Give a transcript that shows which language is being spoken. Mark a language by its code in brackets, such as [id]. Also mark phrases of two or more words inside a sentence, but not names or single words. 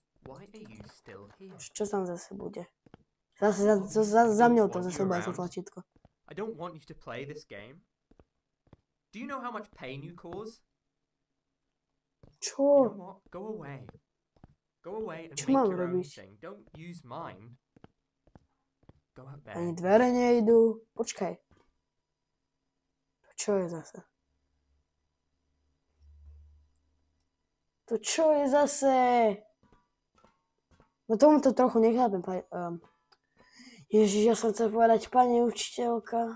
[sk] Čo tam zase bude? Zase za mňou to zase bude to tlačítko. [en] I don't want you to play this game. Do you know how much pain you cause? [sk] Čo? [en] You know what? Go away. Go away and [sk] Čo [en] make [sk] mám [en] your own [sk] robiť? [en] thing. Don't use mine. Go out there. [sk] Ani dvere nejdú. Počkaj. To čo je zase? To čo je zase? No tomu to trochu nechápem. Ježiš, ja som chcel povedať pani učiteľka.